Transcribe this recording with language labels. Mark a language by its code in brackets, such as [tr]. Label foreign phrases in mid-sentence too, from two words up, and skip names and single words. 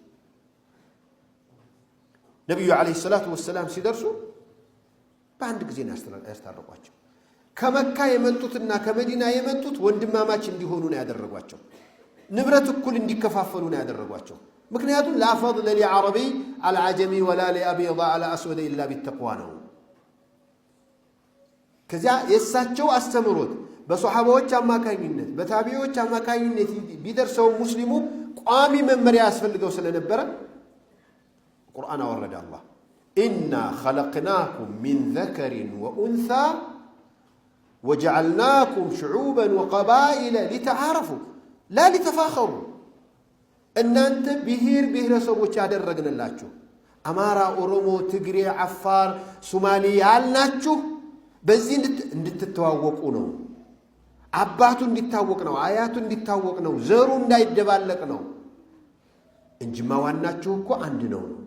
[am] ነብዩ [ar] عليه الصلاة والسلام [am] ሲደርሱ በአንድ ጊዜ ያስታረቋቸው ከመካ የመጡትና ከመዲና የመጡት ወንድማማች እንዲሆኑ ነው ያደረጓቸው ንብረት እኩል እንዲከፋፈሉ ነው ያደረጓቸው ምክንያቱም [ar] لا فضل لعربي على عجمي ولا لأبيض على أسود إلا بالتقوى [am] ነው ከዚያ የሳቸው አስተምሮት በሱሐባዎች አማካኝነት በታቢዎች አማካኝነት ቢደርሰው ሙስሊሙ ቋሚ መመሪያ ያስፈልገው ስለነበረ ቁርአን አወረደ አላህ [ar] إنا خلقناكم من ذكر وأنثى وجعلناكم شعوبا وقبائل لتعارفوا لا لتفاخروا [am] እናንተ ብሔር ሰዎች ያደረግንላችሁ አማራ ኦሮሞ ትግሬ አፋር ሶማሊ ያልናችሁ በዚህ እንድትተዋወቁ ነው አባቱ እንዲታወቅ ነው አያቱ እንዲታወቅ ነው ዘሩ እንዳይደባለቅ ነው እንጂማ ዋናችሁ እኮ አንድ ነው